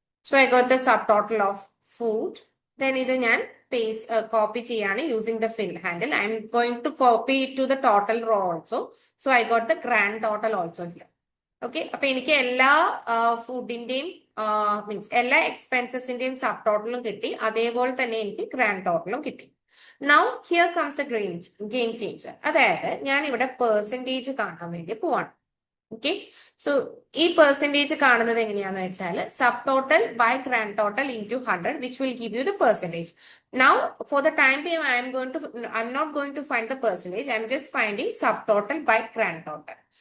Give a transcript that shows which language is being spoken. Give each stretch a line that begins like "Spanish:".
English: So I got the subtotal of food. Then
Malayalam: ഇത് ഞാൻ copy ചെയ്യാണ്
English: using the fill handle. I'm going to copy it to the total row also. So I got the grand total also here.
Malayalam: Okay, അപ്പൊ എനിക്ക് എല്ലാ ഫുഡിന്റെയും means എല്ലാ എക്സ്പെൻസസിന്റെയും sub ടോട്ടലും കിട്ടി, അതേപോലെ തന്നെ എനിക്ക് ഗ്രാൻഡ് ടോട്ടലും കിട്ടി.
English: Now here comes a game changer.
Malayalam: അതായത് ഞാൻ ഇവിടെ പെർസെൻറ്റേജ് കാണാൻ വേണ്ടി പോവാണ്.
English: okay, so
Malayalam: ഈ പെർസെൻറ്റേജ് കാണുന്നത് എങ്ങനെയാന്ന് വെച്ചാൽ
English: Sub total by grand total into 100 which will give you the percentage. Now for the time being I am not going to find the percentage. I am just finding sub total by grand total.